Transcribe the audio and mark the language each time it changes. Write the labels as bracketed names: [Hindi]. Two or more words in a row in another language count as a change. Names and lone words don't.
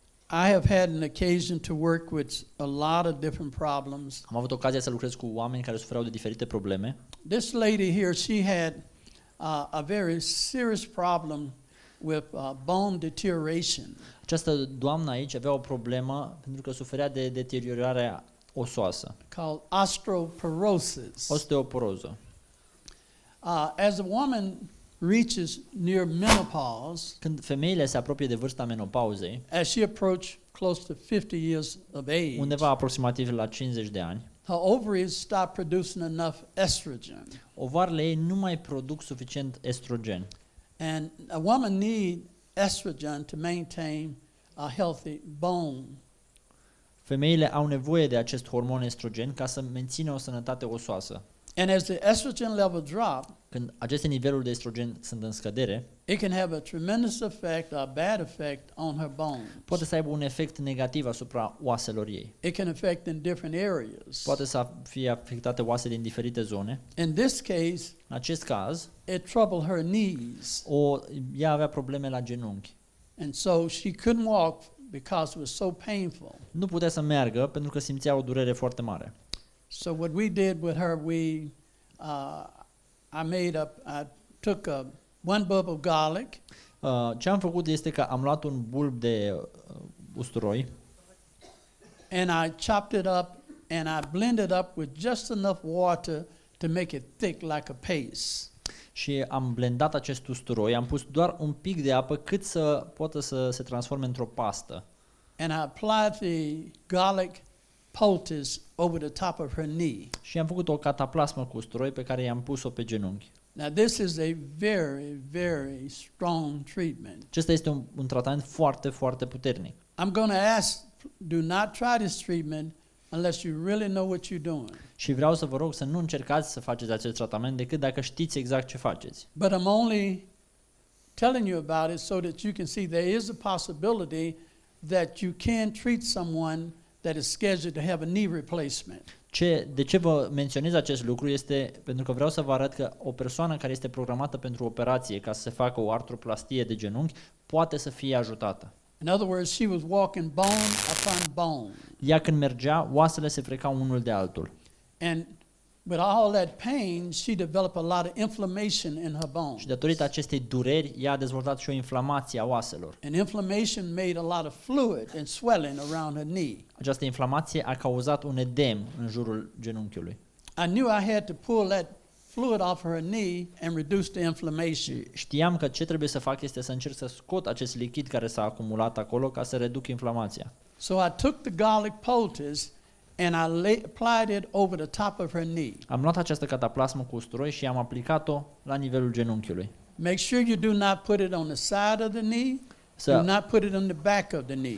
[English] I have had an occasion to work with a lot of different problems. [Romanian] Am avut ocazia să lucrez cu oameni care suferau de diferite probleme. [English] This lady here, she had a very serious problem with bone deterioration. [Romanian] Această doamnă aici avea o problemă pentru că suferea de deteriorare osoasă, [English] Called osteoporosis. [Romanian] osteoporoză. [English] As a woman reaches near menopause, [Romanian] Când femeile se apropie de vârsta menopauzei, [English] as she approached close to 50 years of age, [Romanian] undeva aproximativ la 50 de ani, [English] her ovaries stop producing enough estrogen. [Romanian] ovarele ei nu mai produc suficient estrogen. [English] And a woman needs estrogen to maintain a healthy bone. [Romanian] Femeile au nevoie de acest hormon estrogen ca să mențină o sănătate osoasă. [English] And as the estrogen level drop, [Romanian] Când aceste niveluri de estrogen sunt în scădere, [English] it can have a tremendous effect, a bad effect on her bones. [Romanian] poate să aibă un efect negativ asupra oaselor ei. [English] It can affect in different areas. [Romanian] Poate să fie afectate oase din diferite zone. [English] In this case, [Romanian] În acest caz, [English] it troubled her knees. [Romanian] ea avea probleme la genunchi. [English] And so she couldn't walk because it was so painful. [Romanian] Nu putea să meargă pentru că simțea o durere foarte mare. [English] So what we did with her, I took one bulb of garlic, [Romanian] Ce am făcut este că am luat un bulb de usturoi [English] and I chopped it up and I blended up with just enough water to make it thick like a paste. [Romanian] și am blendat acest usturoi, am pus doar un pic de apă cât să poată să se transforme într-o pastă. [English] And I applied the garlic poultice over the top of her knee. [Romanian] Și am făcut o cataplasmă cu usturoi pe care i-am pus-o pe genunchi. [English] Now this is a very, very strong treatment. [Romanian] Acesta este un tratament foarte, foarte puternic. [English] I'm going to ask, do not try this treatment unless you really know what you're doing. [Romanian] Și vreau să vă rog să nu încercați să faceți acest tratament decât dacă știți exact ce faceți. [English] But I'm only telling you about it so that you can see there is a possibility that you can treat someone that is scheduled to have a knee replacement. [Romanian] De ce vă menționez acest lucru este pentru că vreau să vă arăt că o persoană care este programată pentru operație ca să se facă o artroplastie de genunchi poate să fie ajutată. [English] In other words, she was walking bone upon bone. [Romanian] Ea când mergea, oasele se frecau unul de altul. [English] And with all that pain, she developed a lot of inflammation in her bones. [Romanian] Și datorită acestei dureri, ea a dezvoltat și o inflamație a oaselor. [English] And inflammation made a lot of fluid and swelling around her knee. [Romanian] Această inflamație a cauzat un edem în jurul genunchiului. [English] I knew I had to pull that fluid off her knee and reduce the inflammation. [Romanian] Și știam că ce trebuie să fac este să încerc să scot acest lichid care s-a acumulat acolo ca să reduc inflamația. [English] So I took the garlic poultice and I applied it over the top of her knee. [Romanian] Am luat această cataplasmă cu usturoi și am aplicat-o la nivelul genunchiului. [English] Make sure you do not put it on the side of the knee. Do not put it on the back of the knee.